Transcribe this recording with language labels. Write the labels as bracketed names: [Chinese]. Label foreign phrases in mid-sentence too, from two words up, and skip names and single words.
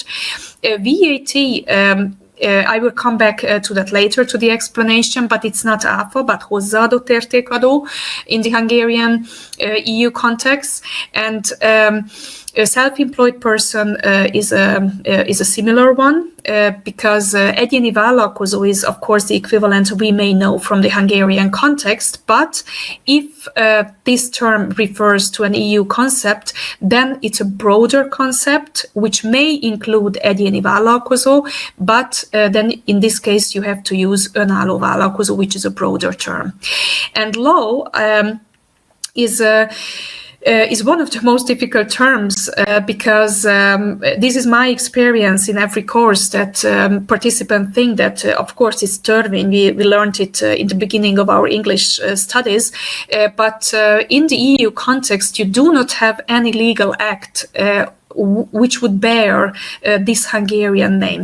[English] VAT, I will come back to that later, to the explanation, but it's not áfa, but [Hungarian] hozzáadott értékadó [English] in the Hungarian EU context. And a self-employed person is a similar one, because [Hungarian] egyéni vállalkozó [English] is, of course, the equivalent we may know from the Hungarian context, but if this term refers to an EU concept, then it's a broader concept, which may include [Hungarian] egyéni vállalkozó, [English] but then in this case you have to use [Hungarian] önálló vállalkozó, [English] which is a broader term. And law is one of the most difficult terms because this is my experience in every course that participants think that, of course, it's törvény. We learned it in the beginning of our English studies, but in the EU context, you do not have any legal act which would bear this Hungarian name.